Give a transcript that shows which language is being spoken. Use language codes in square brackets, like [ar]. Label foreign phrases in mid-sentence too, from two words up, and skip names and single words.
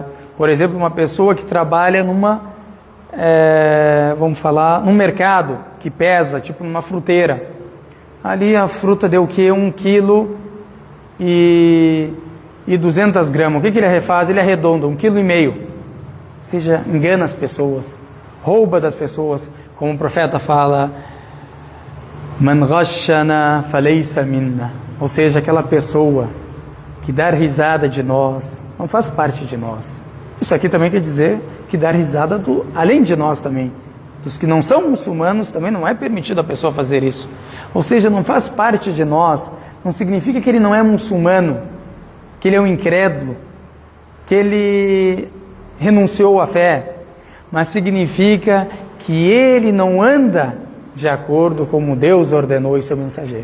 [pt] Por exemplo, uma pessoa que trabalha num mercado que pesa, tipo numa fruteira. Ali a fruta deu o quê? 1 quilo e 200 gramas. O que ele refaz? Ele arredonda, 1,5 quilo. Ou seja, engana as pessoas, rouba das pessoas, como o profeta fala, [ar] من غشنا فليس منا. [pt] Ou seja, aquela pessoa que dá risada de nós, não faz parte de nós. Isso aqui também quer dizer que dar risada além de nós também. Dos que não são muçulmanos também não é permitido a pessoa fazer isso. Ou seja, não faz parte de nós, não significa que ele não é muçulmano, que ele é um incrédulo, que ele renunciou à fé, mas significa que ele não anda de acordo com como Deus ordenou em seu mensageiro.